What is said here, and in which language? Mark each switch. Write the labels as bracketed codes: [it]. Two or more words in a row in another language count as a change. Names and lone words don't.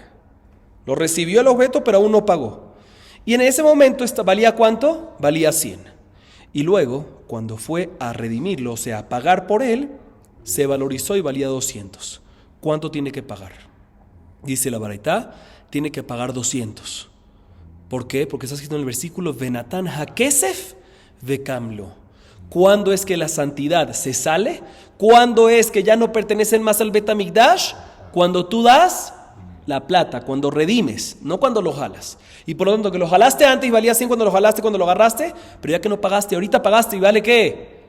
[es] Lo recibió el objeto, pero aún no pagó. Y en ese momento, ¿valía cuánto? Valía 100. Y luego, cuando fue a redimirlo, o sea, a pagar por él, se valorizó y valía 200. ¿Cuánto tiene que pagar? Dice la baraita, tiene que pagar 200. ¿Por qué? Porque está escrito en el versículo, [he] ונתן הכסף וקם לו. [es] ¿Cuándo es que la santidad se sale? ¿Cuándo es que ya no pertenecen más al Bet HaMikdash? Cuando tú das la plata cuando redimes, no cuando lo jalas. Y por lo tanto que lo jalaste antes y valía 100 cuando lo jalaste, cuando lo agarraste, pero ya que no pagaste, ahorita pagaste y vale ¿qué?